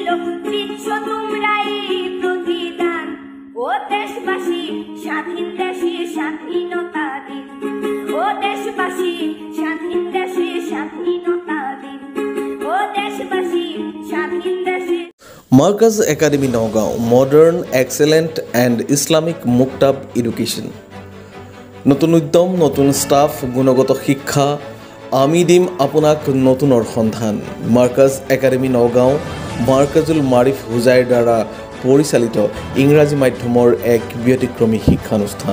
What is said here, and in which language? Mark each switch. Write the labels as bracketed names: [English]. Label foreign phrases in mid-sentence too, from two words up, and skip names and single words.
[Bangla] দিচ্ছ তোমরা এই প্রতিদান, ও দেশবাসী স্বাধীন দেশে স্বাধীনতা দিন, ও দেশবাসী স্বাধীন দেশে স্বাধীনতা দিন, ও দেশবাসী স্বাধীন দেশে। [Assamese] মার্কাজ একাডেমি নগাঁও মডার্ন এক্সেলেন্ট এণ্ড ইছলামিক মুক্তাব এডুকেশ্যন। নতুন উদ্যম, নতুন ষ্টাফ, গুণগত শিক্ষা, আমি দিম আপোনাক নতুনৰ সন্ধান। মাৰ্কাজ একাডেমি নগাঁও মাৰ্কাজুল মাৰিফ হুজাইৰ দ্বাৰা পৰিচালিত ইংৰাজী মাধ্যমৰ এক ব্যতিক্ৰমী শিক্ষানুষ্ঠান।